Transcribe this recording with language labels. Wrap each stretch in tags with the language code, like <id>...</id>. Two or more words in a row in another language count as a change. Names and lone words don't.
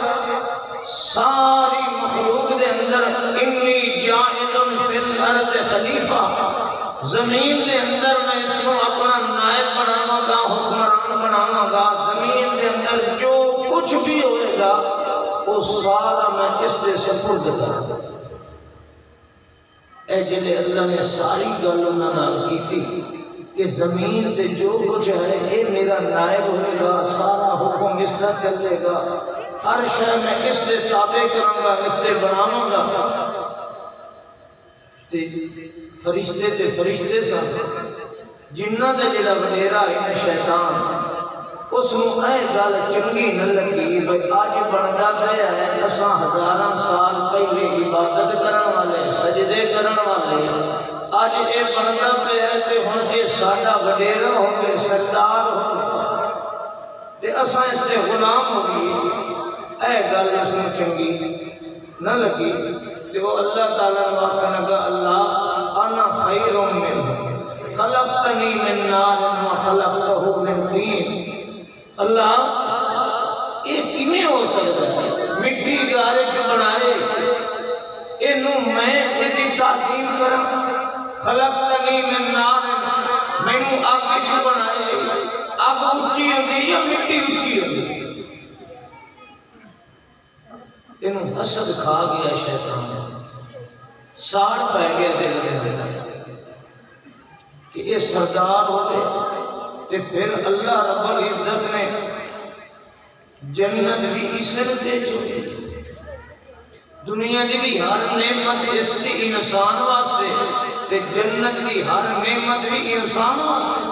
<pa>ساری مخلوق دے اندر</pa> <ar>انی جاعل فی الارض خلیفہ،</ar> <pa>زمین دے اندر میں اس کو اپنا نائب بناواں گا، حکمران بناواں گا۔ زمین دے اندر جو کچھ بھی ہوئے گا وہ سارا میں اس دے سپرد کراں گا۔ اے جلے اللہ نے ساری گل انہاں نال کیتی کہ زمین تے جو کچھ ہے یہ میرا نائب ہوئے گا، سارا حکم اس کا چلے گا، ہر شے میں اس دے تابع کراں گا، اس دے بناواں گا۔ فرشتے تے فرشتے سن، جنہ دے جڑا وڈیرا ہے شیطان، اس نو اے گل چنگی نہ لگی بھئی اج بندا پیا ہے اساں ہزاراں سال پہلے عبادت کرن والے، سجدے کرن والے، اج اے بندا پیا ہے تے ہن اے ساڈا وڈیرا ہوے، سردار ہوے تے اساں اس دے غلام ہو گئے۔ اے گل اس نو چنگی نہ لگی تے وہ اللہ تعالیٰ نے آخر لگا، اللہ</pa> <ar>انا خیر منہ خلقتنی من نار و خلقتہ من طین۔</ar> <pa>اللہ یہ کیویں ہو سکتا ہے؟ مٹی گارے چ بنائے، اینوں میں ایدی تعظیم کراں؟</pa> <ar>خلقتنی من نار،</ar> <pa>مینوں اگ چ بنائے، اگ اونچی ہوندی یا مٹی اونچی ہوندی؟ اینوں حسد کھا گیا شیطان، ساڑ پہ گیا دل دے اندر کہ یہ سردار ہوئے۔ تے پھر اللہ رب العزت نے جنت بھی اس نے دے چھوڑی، دنیا دی بھی ہر نعمت اس دی انسان واسطے، تے جنت دی ہر نعمت بھی انسان واسطے۔</pa>